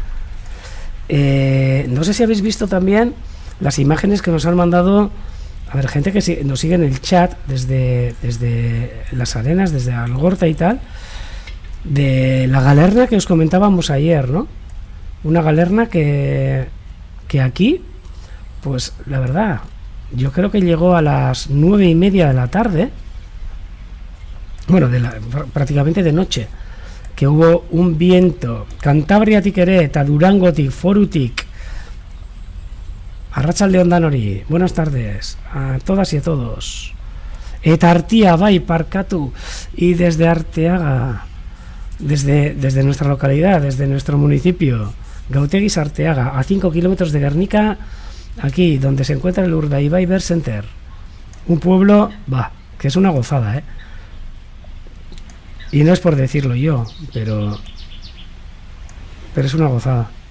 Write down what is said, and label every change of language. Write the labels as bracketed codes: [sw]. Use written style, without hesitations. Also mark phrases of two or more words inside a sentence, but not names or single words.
[es] No sé si habéis visto también las imágenes que nos han mandado, gente que nos sigue en el chat desde Las Arenas, desde Algorta y tal, de la galerna que os comentábamos ayer, ¿no? Una galerna que aquí, pues la verdad, yo creo que llegó a las 9:30 de la tarde, bueno, prácticamente de noche, que hubo un viento, [eu] Cantabriatik ere eta Durangotik, Forutik. Arratsaldeon danori, [es] buenas tardes a todas y a todos. [eu] Eta Artia bai parkatu, [es] y desde Arteaga, desde nuestra localidad, desde nuestro municipio, Gautegis Arteaga, a 5 kilómetros de Guernica, aquí donde se encuentra el Urdaibai Bird Center, un pueblo, que es una gozada, y no es por decirlo yo, pero es una gozada.